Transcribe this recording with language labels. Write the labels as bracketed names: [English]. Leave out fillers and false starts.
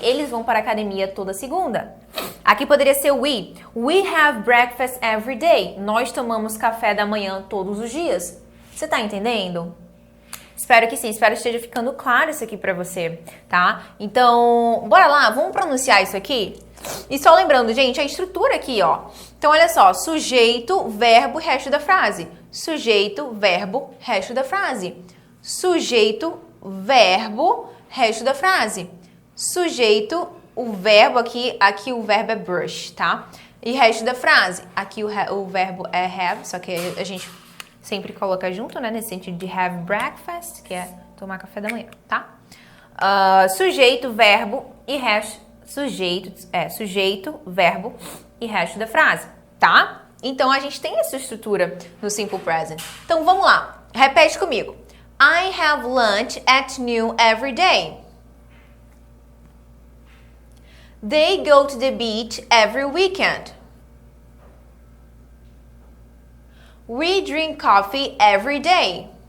[Portuguese] Eles vão para a academia toda segunda. Aqui poderia ser we. [English] We have breakfast every day. [Portuguese] Nós tomamos café da manhã todos os dias. Você tá entendendo? Espero que sim, espero que esteja ficando claro isso aqui pra você, tá? Então, bora lá, vamos pronunciar isso aqui? E só lembrando, gente, a estrutura aqui, ó. Então, olha só, sujeito, verbo, resto da frase. Sujeito, verbo, resto da frase. Sujeito, verbo, resto da frase. Sujeito, o verbo aqui o verbo é brush, tá? E resto da frase, aqui o verbo é have, só que a gente sempre coloca junto, né? Nesse sentido de have breakfast, que é tomar café da manhã, tá? Sujeito, verbo e resto. Sujeito, verbo e resto da frase, tá? Então, a gente tem essa estrutura no simple present. Então, vamos lá. Repete comigo. [English] I have lunch at noon every day. They go to the beach every weekend. We drink coffee every day.